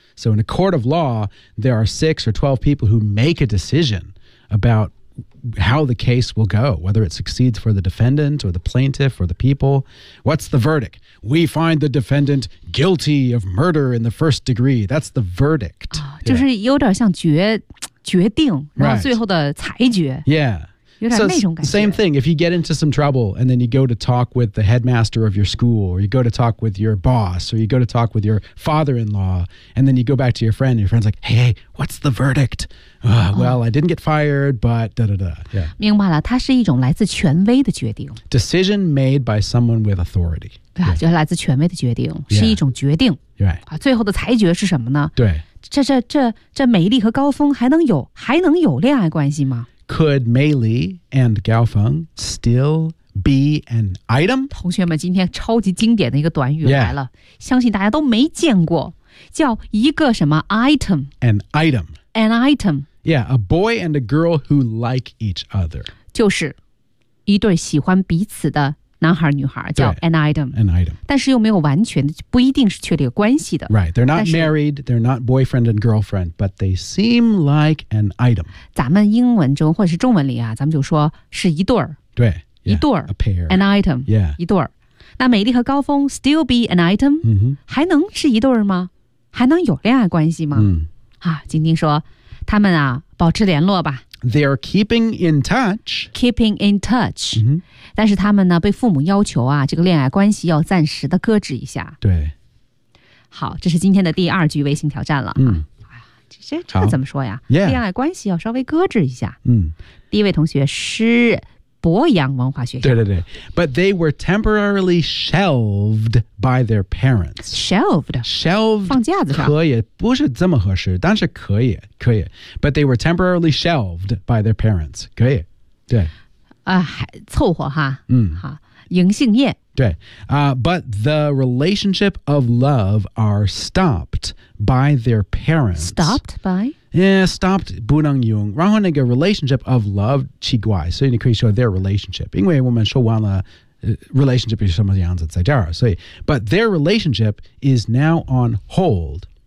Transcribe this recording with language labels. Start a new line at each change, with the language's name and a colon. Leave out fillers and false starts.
English: So, in a court of law, there are 6 or 12 people who make a decision about how the case will go, whether it succeeds for the defendant or the plaintiff or the people. What's the verdict? We find the defendant guilty of murder in the first degree. That's the verdict.
Chinese: 就是有点像决定，然后最后的裁决。
English: Yeah.
Chinese: 有点那种感觉。
English: So, same thing, if you get into some trouble and then you go to talk with the headmaster of your school or you go to talk with your boss or you go to talk with your father-in-law and then you go back to your friend and your friend's like, hey, what's the verdict? Well, I didn't get fired, but da-da-da. Yeah.
Chinese: 明白了，它是一种来自权威的决定。
English: Decision made by someone with authority.
Chinese: 对啊，就是来自权威的决定，是一种决定。
English: Right.
Chinese: 最后的裁决是什么呢？对。这美丽和高峰还能有恋爱关系吗？
English: Could Mei Li and Gao Feng still be an item?
Chinese: 同学们，今天超级经典的一个短语来了，
English: yeah.
Chinese: 相信大家都没见过，叫一个什么 item?
English: An item. An item. Yeah, a boy and a girl who like each other.
Chinese: 就是一对喜欢彼此的男孩女孩，叫
English: an item. An item.
Chinese: 但是又没有完全的，不一定是确立关系的。
English: Right, they're not married, they're not boyfriend and girlfriend, but they seem like an item.
Chinese: 咱们英文中或者是中文里啊，咱们就说是一对儿。对， yeah, 一对儿。
English: A pair. An item. Yeah.
Chinese: 一对儿。那美丽和高峰
English: still be an item?、 Mm-hmm.
Chinese: 还能是一对儿吗？还能有恋爱关系吗？ Mm. 啊，晶晶说，他们啊，保持联络吧。
English: They're keeping in touch. Keeping in touch.、 Mm-hmm.
Chinese: 但是他们呢被父母要求啊这个恋爱关系要暂时的搁置一下。对。好，这是今天的第二句微信挑战了、啊。嗯。这个怎么说呀、
English: yeah.
Chinese: 恋爱关系要稍微搁置一下。嗯。第一位同学是博洋文化学校。对对对。
English: But they were temporarily shelved by their parents. Shelved? Shelved.
Chinese: 放架子上。可以不是这么合适但是可以可以。
English: But they were temporarily shelved by their parents.
Chinese: 可以。对。凑合哈，嗯，好，迎杏叶。
English: 对，but the relationship of love are stopped by their parents. Stopped by? Yeah, stopped
Chinese: 不能用。然后那个
English: relationship of love
Chinese: 奇怪，所以你可以说
English: their relationship，
Chinese: 因为我们说完了、
English: relationship
Chinese: 是什么样子，在这儿，所以
English: but their relationship is now on hold.